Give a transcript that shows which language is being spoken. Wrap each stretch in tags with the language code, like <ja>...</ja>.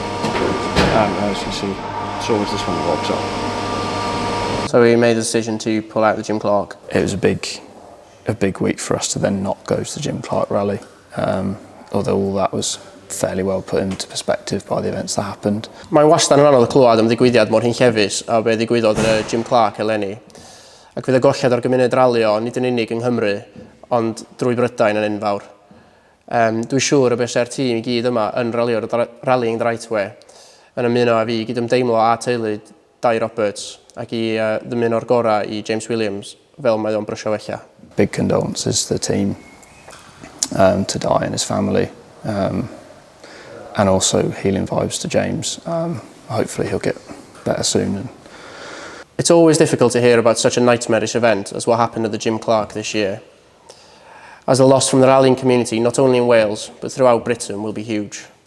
<en>As you can see, it's always this one that locks up. So we made the decision to pull out the Jim Clark. It was a big a big week for us to then not go to the Jim Clark rally, although all that was fairly well put into perspective by the events that happened.</en> <cy>Mae'n wastad yn anodd clywed am ddigwyddiad mor hunllefus a be ddigwyddodd yn y Jim Clark eleni. Ac fydd y golled o'r gymuned ralio nid yn unig yng Nghymru, ond drwy Brydain yn enfawr. Dwi'n siŵr y bysa'r tîm i gyd yma yn ralio'r Rallying the Right Way yn ymuno â fi gydymdeimlo a teulu Dai Roberts ac i ddymuno'r gorau i James Williams fel mae o'n brysio wella.</cy> <en>Big condolences to the team, to Dai and his family, and also healing vibes to James. Hopefully he'll get better soon. It's always difficult to hear about such a nightmarish event as what happened at the Jim Clark this year, as the loss from the rallying community, not only in Wales, but throughout Britain, will be huge.</en>